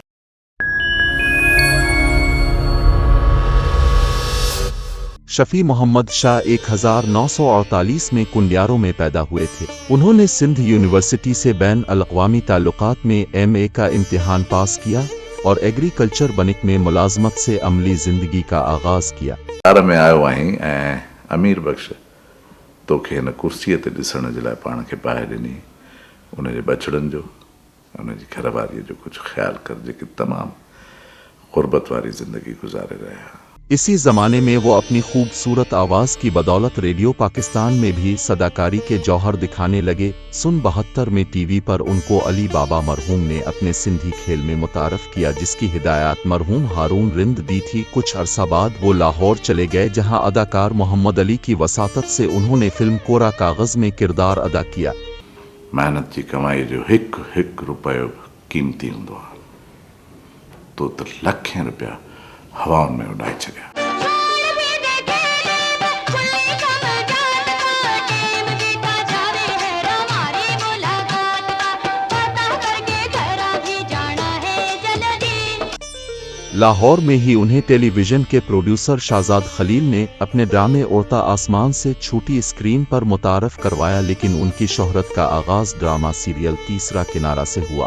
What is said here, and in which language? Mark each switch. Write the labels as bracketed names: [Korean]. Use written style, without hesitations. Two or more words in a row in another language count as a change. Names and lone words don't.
[Urdu] شفیع محمد شاہ 1948 میں کنڈیاروں میں پیدا ہوئے تھے. انہوں نے سندھ یونیورسٹی سے بین الاقوامی تعلقات میں ایم اے کا امتحان پاس کیا اور ایگریکلچر بنک میں ملازمت سے عملی زندگی کا آغاز کیا. [Sindhi] میں آयो आहीं ऐं अमीर बख़्श तोखे हिन कुर्सीअ ते ॾिसण जे लाइ पाण खे पाए ॾिनी. उनजे बछड़नि जो, उनजी घरवारीअ जो कुझु ख़्यालु कर, जेके तमामु ग़ुर्बत वारी ज़िंदगी गुज़ारे रहिया. [Urdu] اسی زمانے میں وہ اپنی خوبصورت آواز کی بدولت ریڈیو پاکستان میں بھی صداکاری کے جوہر دکھانے لگے. سن 72 میں ٹی وی پر ان کو علی بابا مرحوم نے اپنے سندھی کھیل میں متعارف کیا، جس کی ہدایت مرحوم ہارون رند دی تھی. کچھ عرصہ بعد وہ لاہور چلے گئے، جہاں اداکار محمد علی کی وساطت سے انہوں نے فلم کورا کاغذ میں کردار ادا کیا. [Sindhi] मेहनत जी कमाई जो हिकु हिकु रुपयो क़ीमती हूंदो आहे, तो त लखें रुपया हवाउनि में उॾाए छॾिया. [Urdu] لاہور میں ہی انہیں ٹیلیویژن کے پروڈیوسر شاہزاد خلیل نے اپنے ڈرامے اڑتا آسمان سے چھوٹی اسکرین پر متعارف کروایا، لیکن ان کی شہرت کا آغاز ڈرامہ سیریل تیسرا کنارہ سے ہوا.